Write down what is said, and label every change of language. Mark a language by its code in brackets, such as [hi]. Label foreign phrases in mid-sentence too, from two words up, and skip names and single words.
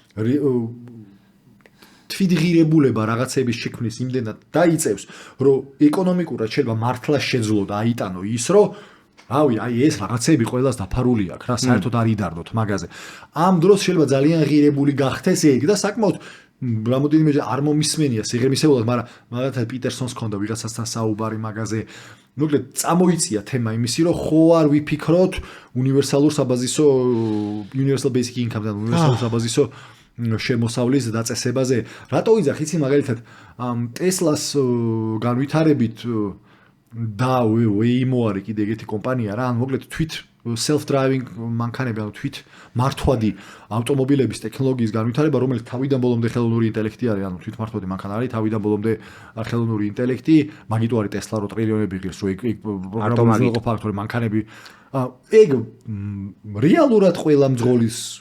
[ka] თვითღირებულება რაღაცების შექმნის იმდენად დაიწევს, რომ ეკონომიკურად შეიძლება მართლა შეძლო და აიტანო ის, რომ რავი, აი ეს რაღაცები ყველას დაფარული აქვს რა, საერთოდ არ იდარდოთ მაგაზე. ამ დროს შეიძლება ძალიან ღირებული გახდეს ეგ და საკმაოდ რამოდენიმე არ მომისმენია სიღრმისეულად, მაგრამ მაგალითად პიტერსონს ჰქონდა ვიღაცასთან საუბარი მაგაზე. მოკლედ წამოიწია თემა იმისი, რომ ხო არ ვიფიქროთ უნივერსალურ საბაზისო [en] universal basic income- [ka] დან უნივერსალურ საბაზისო შემოსავლის დაწესებაზე. რატო ვიძახ, იცი მაგალითად ტესლას განვითარებით და Waymo არის კიდე ეგეთი კომპანია რა, ანუ მოკლედ თვით [en] self driving [ka] მანქანები, ანუ თვით მართვადი ავტომობილების ტექნოლოგიის განვითარება, რომელიც თავიდან ბოლომდე ხელოვნური ინტელექტი არის, ანუ თვით მართვადი მანქანა არის, თავიდან ბოლომდე ხელოვნური ინტელექტი, მაგიტო არის ტესლა რო ტრილიონები ღირს, რო ეგ პროგრამული ფაქტორი მანქანები ეგ რეალურად ყველა მძღოლის